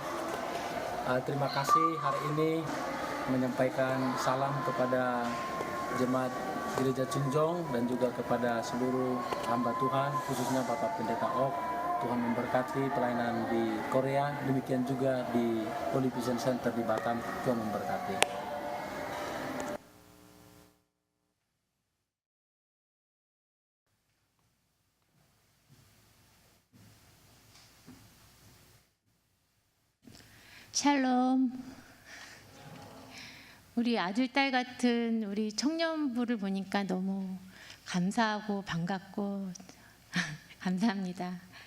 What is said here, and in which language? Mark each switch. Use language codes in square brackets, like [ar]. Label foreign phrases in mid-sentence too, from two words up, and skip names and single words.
[id] Terima kasih hari ini menyampaikan salam kepada jemaat Gereja Chunjong dan juga kepada seluruh hamba Tuhan, khususnya Bapak Pendeta Ok. Tuhan memberkati pelayanan di Korea, demikian juga di Holy Vision Center di Batam. Tuhan memberkati. [ko] 샬롬. 우리 아들, 딸 같은 우리 청년부를 보니까 너무 감사하고 반갑고 감사합니다.